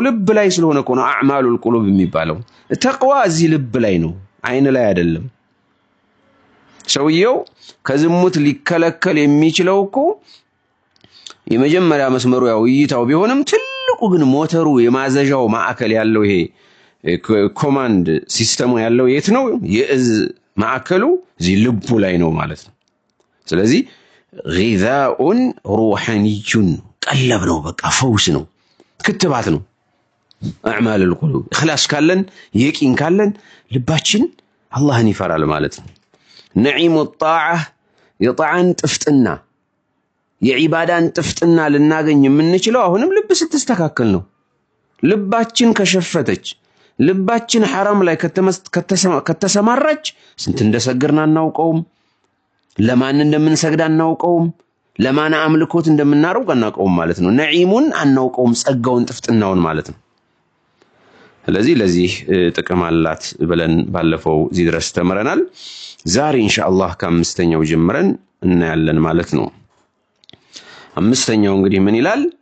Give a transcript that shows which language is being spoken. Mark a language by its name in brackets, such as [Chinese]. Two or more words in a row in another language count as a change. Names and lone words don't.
[Amharic] ልብ ላይ ስለሆነ እኮ ነው [Arabic] أعمال القلوب [Amharic] የሚባለው። ተቅዋ እዚህ ልብ ላይ ነው፣ አይን ላይ አይደለም። ሰውየው ከዝሙት ሊከለከል የሚችለው እኮ የመጀመሪያ መስመሩ ያው እይታው ቢሆንም ትልቁ ግን ሞተሩ የማዘዣው ማዕከል ያለው ይሄ ኮማንድ ሲስተሙ ያለው የት ነው? የእዝ ማዕከሉ እዚህ ልቡ ላይ ነው ማለት ነው። ስለዚህ [Arabic] غذاء روحاني [Amharic] ቀለብ ነው፣ በቃ ፈውስ ነው፣ ክትባት ነው። [Arabic] أعمال القلوب إخلاص [Amharic] ካለን የቂን ካለን ልባችን አላህን ይፈራል ማለት ነው። [Arabic] نعيم الطاعة [Amharic] የጣዓን ጥፍጥና የዒባዳን ጥፍጥና ልናገኝ የምንችለው አሁንም ልብ ስትስተካከል ነው። ልባችን ከሸፈተች ልባችን حرام ላይ ከተሰማራች ስንት እንደሰግርና እናውቀውም፣ ለማን እንደምንሰግድ እናውቀውም፣ ለማን አምልኮት እንደምናረግ እናውቀውም ማለት ነው። ነዒሙን አናውቀውም፣ ጸጋውን ጥፍጥናውን ማለት ነው። ስለዚህ ለዚህ ጥቅም አላት ብለን ባለፈው እዚህ ድረስ ተመረናል። ዛሬ ኢንሻአላህ ከአምስተኛው ጀምረን እናያለን ማለት ነው። አምስተኛው እንግዲህ ምን ይላል?